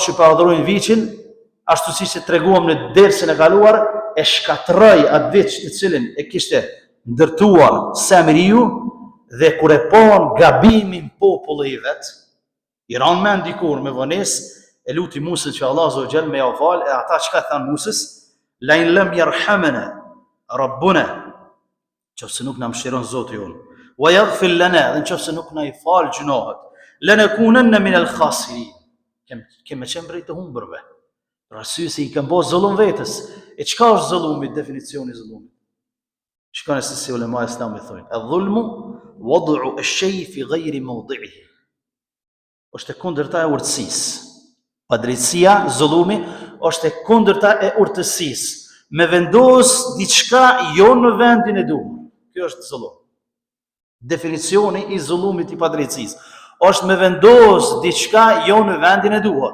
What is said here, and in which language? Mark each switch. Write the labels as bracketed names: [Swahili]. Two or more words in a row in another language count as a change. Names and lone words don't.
[Albanian] që pa adhurojnë viçin, ashtu siç e treguam në dersën e kaluar, e shkatroi atë viç të cilin e kishte ndërtuar Samiriu, dhe kur e pan gabimin populli i vet, i ran mend dikur me vonesë, e luti Musën që [Arabic] الله عز وجل [Albanian] me ia fal, e ata çka than Musës, [Arabic] لئن لم يرحمنا ربنا, [Albanian] qofse nuk na mëshiron Zoti jon, [Arabic] ويغفر لنا, [Albanian] dhe qofse nuk na i fal gjunohet, [Arabic] لنكونن من الخاسرين, [Albanian] kemë qenë prej të humbërve. Për arsye se i kanë bërë zullum vetes. E çka është zullumi, definicioni i zullumit? Shikoni se si ulema islamit thonë, [Arabic] "الظلم وضع الشيء في غير موضعه." [Albanian] Është e kundërta e urtësisë. Padrejtësia, zullumi, është e kundërta e urtësisë. Me vendos diçka jo në vendin e duhur. Kjo është zullum. Definicioni i zullumit i padrejtësisë është me vendos diçka jo në vendin e duhur.